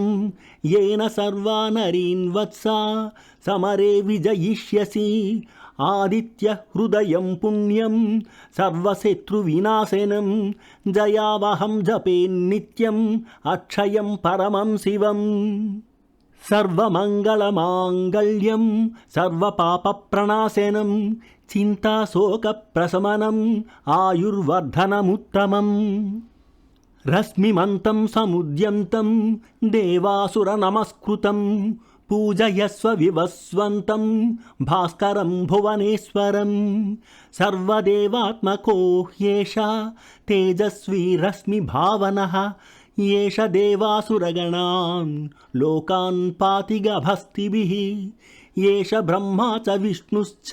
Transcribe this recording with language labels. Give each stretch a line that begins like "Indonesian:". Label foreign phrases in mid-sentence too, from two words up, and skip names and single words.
Sanskrit: येन सर्वा नरीन् वत्सा समरे विजयिष्यसि आदित्य हृदयं पुण्यं सर्वशत्रुविनाशनं जयावहं जपेन्नित्यम् अक्षयं परमं शिवम् सर्वमङ्गलमाङ्गल्यं सर्वपापप्रणाशनं चिन्ताशोकप्रशमनम् आयुर्वर्धनमुत्तमम् रश्मिमन्तं समुद्यन्तं देवासुरनमस्कृतं పూజయస్వ వివస్వంతం భాస్కరం భువనేశ్వరం సర్వదేవాత్మకో హ్యేష తేజస్వీ రశ్మి భావనః ఏష దేవాసురగణాన్ లోకాన్ పాతి గభస్తిభిః ఏష బ్రహ్మా చ విష్ణుశ్చ